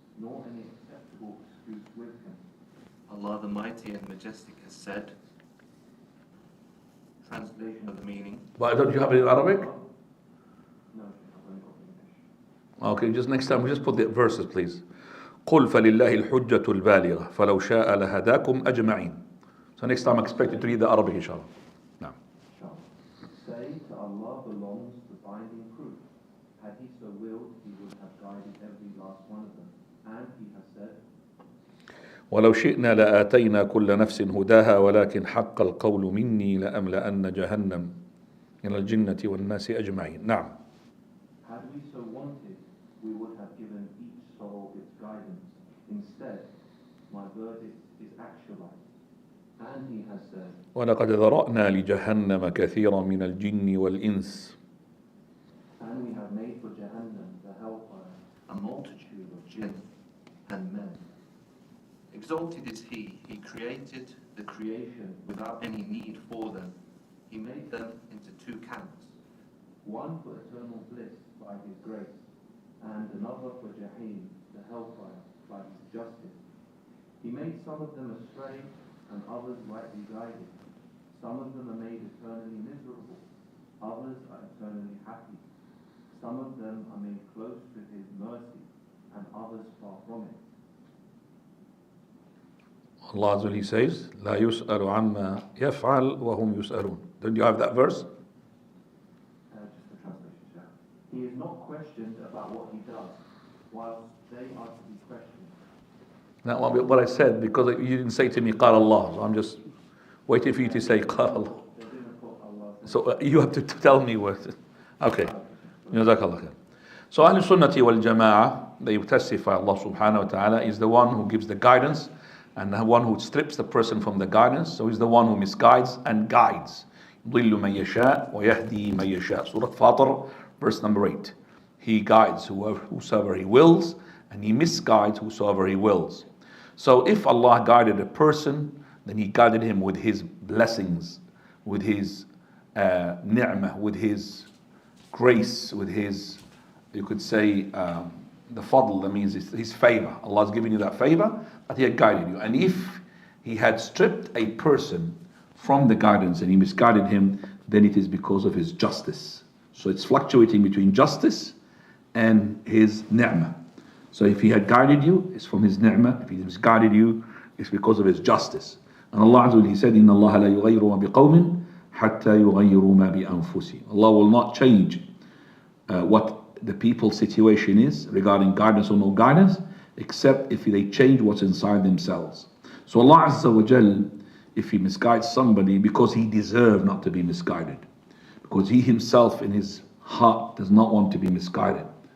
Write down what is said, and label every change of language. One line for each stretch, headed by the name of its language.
English: nor any acceptable excuse with him. Allah the Mighty and Majestic has said, translation of the meaning. But don't you have it in Arabic? No, I've only got English. Okay, just next time we just put the verses please.
Arabic: قل فلله الحجة البالغة فلو شاء لهداكم أجمعين.
English: So next time I expect you to read the Arabic inshallah. No. Say to Allah belongs the binding proof. Had he so willed, he would have guided every last one of them. And he has said,
Arabic: ولو شئنا لآتينا كل نفس هداها ولكن حق القول مني لأملأن جهنم من الجنة والناس أجمعين. نعم.
English: had we so wanted, we would have given each soul its guidance. Instead, my verdict is actualized. And he has said,
Arabic: ولقد ذرأنا لجهنم كثيرا من الجن والإنس.
English: and we have made for Jahannam, the hellfire, a multitude of jinn and men. Exalted is he created the creation without any need for them. He made them into two camps, one for eternal bliss by his grace, and another for Jahim, the hellfire, by his justice. He made some of them astray and others rightly guided. Some of them are made eternally miserable, others are eternally happy. Some of them are made close to his mercy, and others far from it. Allah Azza wa Jalla says,
Arabic: لا يسأل عما يفعل وهم يسألون.
English: Don't you have that verse? Just the translation, Shah. He is not questioned about what he does, whilst they are to be questioned. That won't be what I said because you didn't say to me قال Allah. So I'm just waiting for you to say قال Allah. They didn't put Allah. So you have to tell me what. Okay. Jazakallah khair. So Ahl Sunnati wal Jama'ah, they testify Allah subhanahu wa ta'ala is the one who gives the guidance and the one who strips the person from the guidance. So he's the one who misguides and guides.
Arabic: يضل من يشاء ويهدي من يشاء.
English: Surah Fatir, verse number 8. He guides whosoever he wills and he misguides whosoever he wills. So if Allah guided a person, then he guided him with his blessings, with his ni'mah, with his grace, with his, you could say, the fadl, that means his favor. Allah has given you that favor, but he had guided you. And if he had stripped a person from the guidance and he misguided him, then it is because of his justice. So it's fluctuating between justice and his ni'mah. So if he had guided you, it's from his ni'mah. If he misguided you, it's because of his justice. And Allah Azza wa Jalla, he said,
Arabic: إِنَّ اللَّهَ لَا يُغَيِّرُ مَا بِقَوْمٍ حَتَّى يُغَيِّرُوا مَا بِأَنفُسِهِمْ.
English: Allah will not change what the people's situation is regarding guidance or no guidance, except if they change what's inside themselves. So Allah Azza wa Jal, if he misguides somebody because he deserved not to be misguided, because he himself in his heart does not want to be misguided.